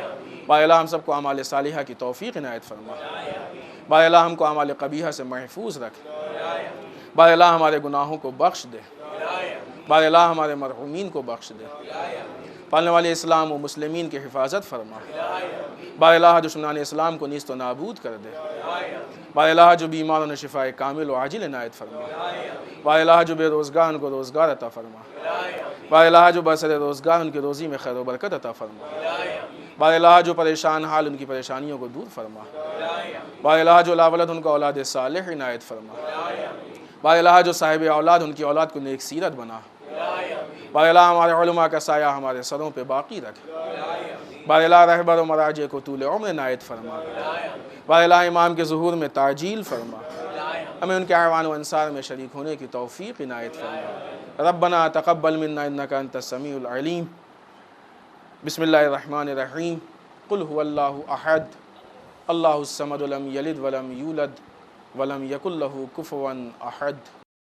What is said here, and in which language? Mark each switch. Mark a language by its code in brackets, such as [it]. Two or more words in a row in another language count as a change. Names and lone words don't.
[ur] بار الہ ہم سب کو اعمال صالحہ کی توفیق عنایت فرمائے۔ بار الہ ہم کو اعمال قبیحہ سے محفوظ رکھ۔ بار الہ ہمارے گناہوں کو بخش دے۔ بار الہ ہمارے مرحومین کو بخش دے۔ پالنے والے اسلام و مسلمین کی حفاظت فرما۔ بار الہ دشمنان اسلام کو نیست و نابود کر دے۔ بار الہ جو بیماروں نے شفاء کامل و عاجل عنایت فرما۔ بار الہ جو بے روزگار ان کو روزگار عطا فرما۔ بار الہ جو برسر روزگار ان کی روزی میں خیر و برکت عطا فرما۔ بار الہ جو پریشان حال ان کی پریشانیوں کو دور فرما۔ بار الہ جو لاولد ان کو اولاد صالح عنایت فرما۔ بار الہ جو صاحب اولاد ان کی اولاد کو نیک سیرت بنا۔ بار الہ ہمارے علماء کا سایہ ہمارے سروں پہ باقی رکھ۔ بار الہ رہبر و مراجع کو طول عمر عنایت فرما۔ بار الہ امام کے ظہور میں تعجیل فرما۔ ہمیں ان کے اعوان و انصار میں شریک ہونے کی توفیق عنایت فرما۔ [ar] ربنا تقبل منا انک انت السمیع العلیم۔ بسم اللہ الرحمن الرحیم۔ قل هو اللہ احد اللہ الصمد لم یلد ولم یولد ولم یکن له کفوا احد۔